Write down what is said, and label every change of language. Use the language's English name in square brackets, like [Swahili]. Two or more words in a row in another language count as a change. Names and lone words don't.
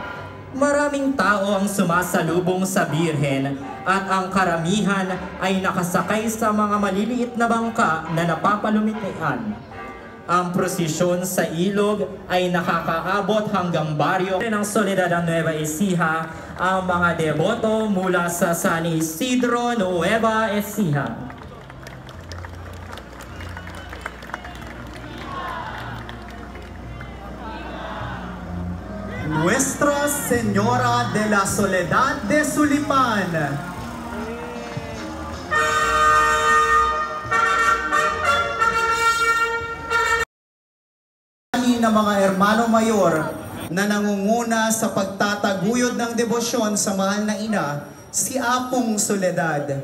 [Filipino] Maraming tao ang sumasalubong sa Birhen at ang karamihan ay nakasakay sa mga maliliit na bangka na napapalumitian. Ang prosesyon sa ilog ay nakakaabot hanggang baryo ng Soledad ng Nueva Ecija. Ang mga deboto mula sa San Isidro, Nueva Ecija. Nuestra Señora de la Soledad de Sulipan. Ng mga [Spanish] hermano mayor [Filipino] na nangunguna sa pagtataguyod ng debosyon sa mahal na ina, si Apong Soledad.